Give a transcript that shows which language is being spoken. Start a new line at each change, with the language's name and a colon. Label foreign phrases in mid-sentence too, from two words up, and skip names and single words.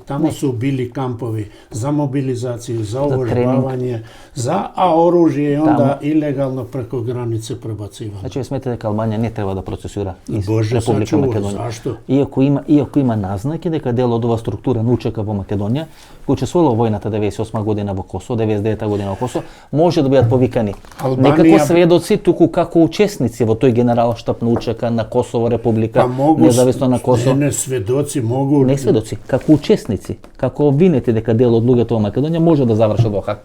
Serbian: Tamo su bili kampovi za mobilizaciju, za uvježbavanje, a oružje je onda ilegalno preko granice prebacivano. Znači, vi smetite da Albanija ne treba da procesura iz Bože Republike sačuvaj, Makedonije. zašto? Iako ima naznake
Macedonian: дека дел од ова структура научека во Македонија, кои учествувала во војната 98 година во Косово, 99 година во Косово, може да бидат повикани не како сведоци, туку како учесници во тој генералштаб научека на Косово, Република, независно на Косово.
Serbian: Не сведоци могу...
Macedonian: Не сведоци, како учесници, како обвинети дека дел од луѓето во Македонија може да завршат во Хаг.